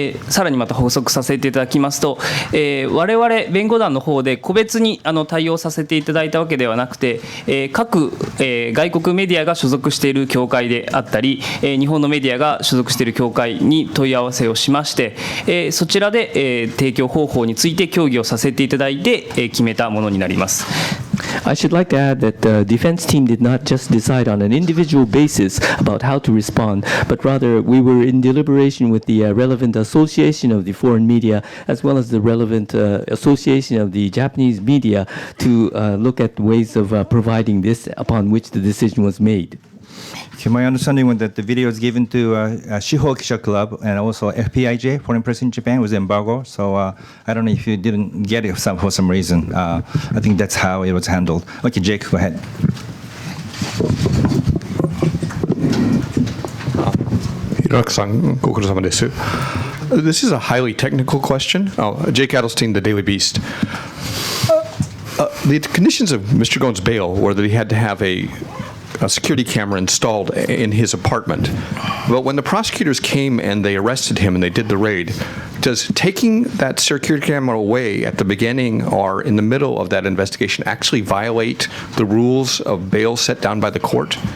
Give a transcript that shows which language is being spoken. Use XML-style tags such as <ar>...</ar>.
<ja>さらにまた補足させていただきますと、我々弁護団の方で個別に対応させていただいたわけではなくて、各外国メディアが所属している協会であったり、日本のメディアが所属している協会に問い合わせをしまして、そちらで提供方法について協議をさせていただいて決めたものになります。</ja> <en>I should like to add that the defense team did not just decide on an individual basis about how to respond, but rather we were in deliberation with the relevant association of the foreign media as well as the relevant association of the Japanese media to look at ways of providing this, upon which the decision was made. Okay, my understanding was that the video was given to Shiho Kisha Club and also FPIJ, Foreign Press in Japan, with embargo. So I don't know if you didn't get it for some reason. I think that's how it was handled. Okay, Jake, go ahead.</en> <ja>Hiraka-san, ご苦労様です。</ja> <en>This is a highly technical question. Jake Adelstein, The Daily Beast. The conditions of Mr. Gon's bail were that he had to have a security camera installed in his apartment. But when the prosecutors came and they arrested him and they did the raid, does taking that security camera away at the beginning or in the middle of that investigation actually violate the rules of bail set down by the court?</en>